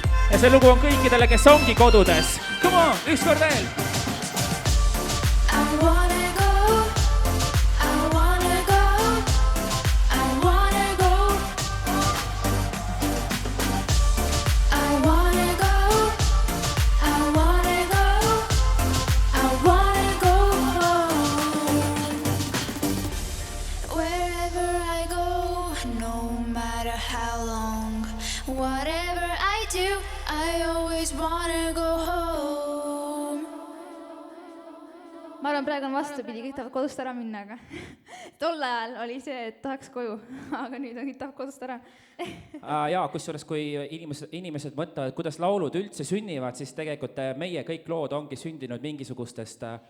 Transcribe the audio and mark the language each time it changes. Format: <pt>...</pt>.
<et>Ja see lugu on kõikidele, kes ongi kodudes.</et> <en>Come on,</en> <et>ükskord veel!</et> <en>I wanna go, I wanna go, I wanna go. I wanna go, I wanna go, I wanna go home. Wherever I go, no matter how long, whatever I do, I always wanna go home.</en> <et>Ma arvan, praegu on vastupidi, kõik tahavad kodust ära minna, aga tol ajal oli see, et tahaks koju, aga nüüd on kõik tahab kodust ära. Jaa, kusjuures kui inimesed mõtlevad, kuidas laulud üldse sünnivad, siis tegelikult meie kõik lood ongi sündinud mingisugustest</et>